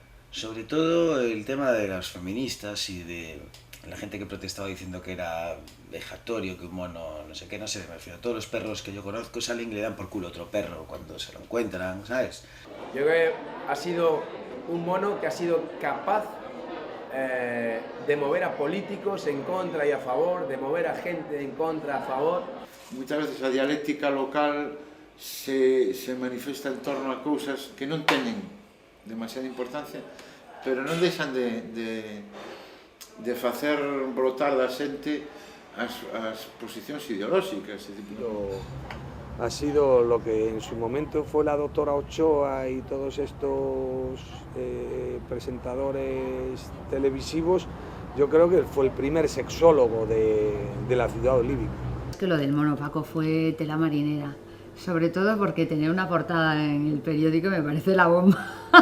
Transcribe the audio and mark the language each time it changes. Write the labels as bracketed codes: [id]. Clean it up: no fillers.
[es] Sobre todo el tema de las feministas y de la gente que protestaba diciendo que era vejatorio, que un mono, no sé qué, no sé, me refiero a todos los perros que yo conozco salen y le dan por culo a otro perro cuando se lo encuentran, ¿sabes? Yo creo que ha sido un mono que ha sido capaz de mover a políticos en contra y a favor, de mover a gente en contra, a favor. [gl] Muchas veces a dialéctica local se manifesta en torno a cousas que non tenen demasiada importancia, pero non deixan de facer brotar da xente as posicións ideolóxicas. [es] Ha sido lo que en su momento fue la doctora Ochoa y todos estos presentadores televisivos. Yo creo que fue el primer sexólogo de la ciudad olímpica. Es que lo del mono Paco fue tela marinera, sobre todo porque tener una portada en el periódico me parece la bomba.